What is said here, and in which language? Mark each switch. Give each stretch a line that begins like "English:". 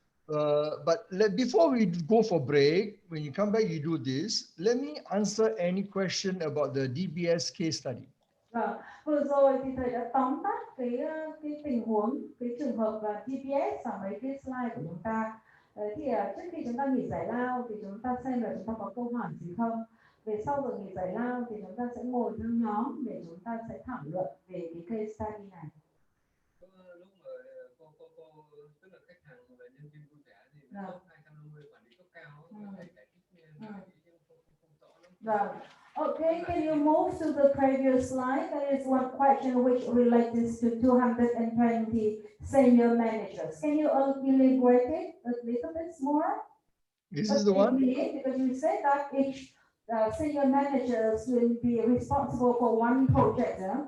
English: But before we go for break, when you come back, you do this. Let me answer any question about the DBS case study.
Vietnamese: Vừa rồi thì thầy đã tóm tắt cái tình huống, cái trường hợp và DBS và mấy cái slide của chúng ta. Thì trước khi chúng ta nghỉ giải lao thì chúng ta xem là chúng ta có câu hỏi gì không. Về sau giờ nghỉ giải lao thì chúng ta sẽ ngồi theo nhóm để chúng ta sẽ thảo luận về cái case study này. Lúc mà cô tức là khách hàng và nhân viên vui vẻ thì top 250 quản lý cấp cao phải giải thích không rõ lắm.
English: Okay, can you move to the previous slide? There is one question which relates to 220 senior managers. Can you elaborate it a little bit more? This is the one? Because you said that each senior managers will be responsible for one project.